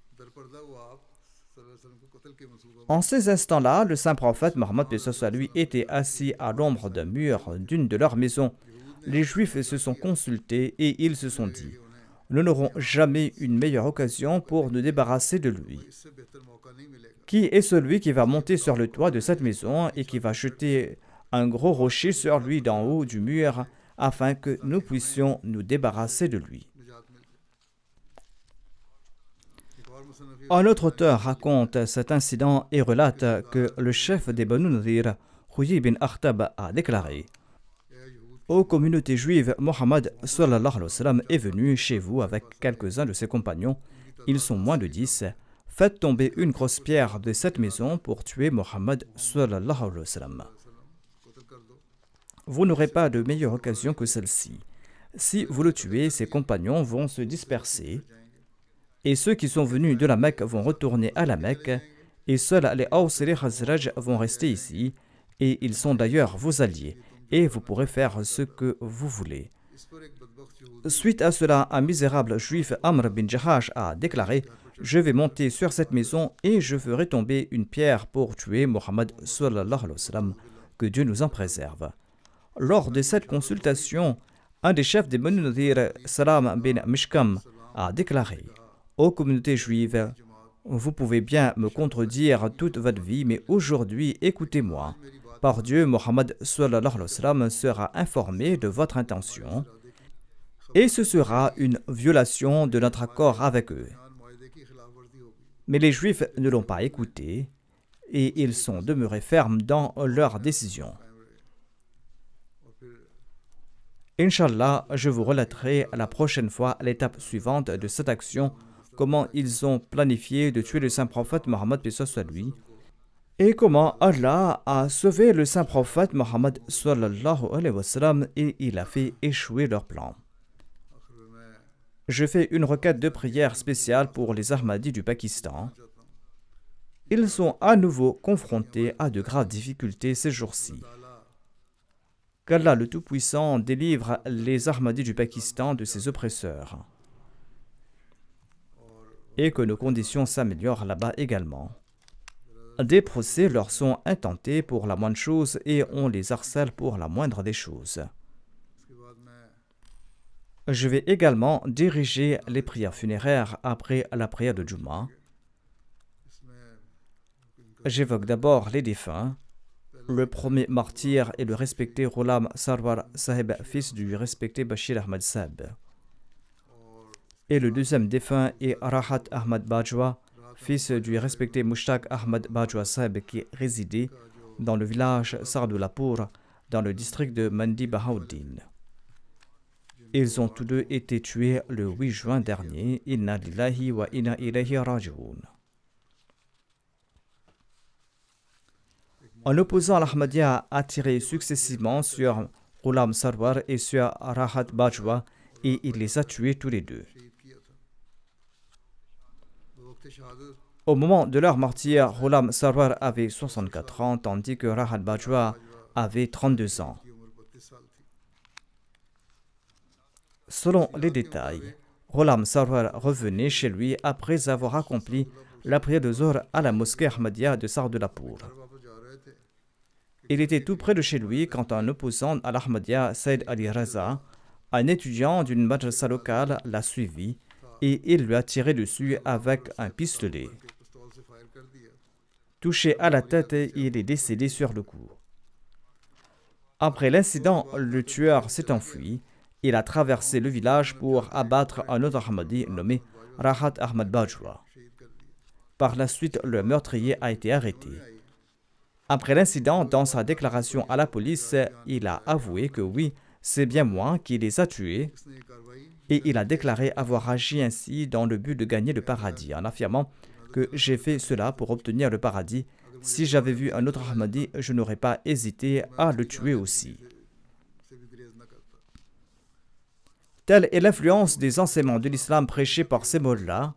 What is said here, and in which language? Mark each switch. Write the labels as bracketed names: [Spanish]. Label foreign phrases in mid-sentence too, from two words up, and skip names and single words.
[French] En ces instants-là, le saint prophète Mohammed paix soit sur lui était assis à l'ombre d'un mur d'une de leurs maisons. Les Juifs se sont consultés et ils se sont dit nous n'aurons jamais une meilleure occasion pour nous débarrasser de lui. [Urdu] اس سے بہتر موقع نہیں ملے گا [French] Qui est celui qui va monter sur le toit de cette maison et qui va jeter un gros rocher sur lui d'en haut du mur afin que nous puissions nous débarrasser de lui? [Urdu] نجات مل جائے ایک اور مصنف [French] Un autre auteur raconte cet incident et relate que le chef des Banu Nadir, Huyy bin Akhtab, a déclaré: Ô communauté juive, Mohammed [Arabic] صلى الله عليه وسلم [French] est venu chez vous avec quelques-uns de ses compagnons. Ils sont moins de 10. Faites tomber une grosse pierre de cette maison pour tuer Mohammed [Arabic] صلى الله عليه وسلم. [Urdu] قتل کر دو [French] Vous n'aurez pas de meilleure occasion que celle-ci. Si vous le tuez, ses compagnons vont se disperser et ceux qui sont venus de la Mecque vont retourner à la Mecque et seuls les Aws et les Khazraj vont rester ici et ils sont d'ailleurs vos alliés et vous pourrez faire ce que vous voulez. [Urdu] اس پر ایک بدبخت یہودی [French] Suite à cela, un misérable juif, Amr bin Jahash, a déclaré: Je vais monter sur cette maison et je ferai tomber une pierre pour tuer Mohammed [Arabic] صلى الله عليه وسلم. [French] Que Dieu nous en préserve. Lors de cette consultation, un des chefs des Banu Nadir, Salam bin Mishkam, a déclaré: Ô communauté juive, vous pouvez bien me contredire toute votre vie, mais aujourd'hui, écoutez-moi. Par Dieu, Mohammed [Arabic] صلى الله عليه وسلم [French] sera informé de votre intention et ce sera une violation de notre accord avec eux. [Urdu] ایران معاہدے کی خلاف ورزی ہوگی [French] Mais les Juifs ne l'ont pas écouté et ils sont demeurés fermes dans leur décision. [Urdu] اور پھر [French] Inch'Allah, je vous relaterai la prochaine fois l'étape suivante de cette action, comment ils ont planifié de tuer le saint prophète Mohammed paix soit lui, et comment Allah a sauvé le saint prophète Mohammed [Arabic] صلى الله عليه وسلم [French] et il a fait échouer leur plan. [Urdu] آخر میں میں [French] Je fais une requête de prière spéciale pour les Ahmadis du Pakistan. [Urdu] چاہتا ہوں [French] Ils sont à nouveau confrontés à de graves difficultés ces jours-ci. [Urdu] ताला [French] Qu'Allah le Tout-Puissant délivre les Ahmadis du Pakistan de ses oppresseurs et que nos conditions s'améliorent là-bas également. Des procès leur sont intentés pour la moindre chose et on les harcèle pour la moindre des choses. [Urdu] اس کے بعد میں [French] Je vais également diriger les prières funéraires après la prière de Juma. [Urdu] इसमें [French] J'évoque d'abord les défunts. Le premier martyr est le respecté Ghulam Sarwar Sahib, fils du respecté Bashir Ahmad Sahib. Et le deuxième défunt est Rahat Ahmad Bajwa, fils du respecté Mushtaq Ahmad Bajwa Sahib, qui résidait dans le village Sardulapur, dans le district de Mandi Bahauddin. Ils ont tous deux été tués le 8 juin dernier. [Arabic] إنا لله وإنا إليه راجعون. [French] Un opposant à l'Ahmadiyya a tiré successivement sur Ghulam Sarwar et sur Rahat Bajwa et il les a tués tous les deux. [Urdu] شہید کیا تھا وقت شہادت [French] Au moment de leur martyr, Ghulam Sarwar avait 64 ans tandis que Rahat Bajwa avait 32 ans. [Urdu] کی عمر 32 سال تھی [French] Selon les détails, Ghulam Sarwar revenait chez lui après avoir accompli la prière de Zohr à la mosquée Ahmadiyya de Sardulapur. [Urdu] گھر واپس جا رہے تھے [French] Il était tout près de chez lui quand un opposant à l'Ahmadiyya, Saïd Ali Raza, un étudiant d'une madrasa locale, l'a suivi et il lui a tiré dessus avec un pistolet. [Urdu] کہ پستول سے فائر کر دیا [French] Touché à la tête, il est décédé sur le coup. Après l'incident, le tueur s'est enfui. Il a traversé le village pour abattre un autre Ahmadi nommé Rahat Ahmad Bajwa. [Urdu] شہید کر دیا [French] Par la suite, le meurtrier a été arrêté. Après l'incident, dans sa déclaration à la police, il a avoué que oui, c'est bien moi qui les a tués [Urdu] اس نے یہ کارروائی [French] et il a déclaré avoir agi ainsi dans le but de gagner le paradis, en affirmant que j'ai fait cela pour obtenir le paradis. Si j'avais vu un autre Ahmadi, je n'aurais pas hésité à le tuer aussi. [Urdu] سے بھی گریز نہ کرتا [French] Telle est l'influence des enseignements de l'islam prêchés par ces mots-là.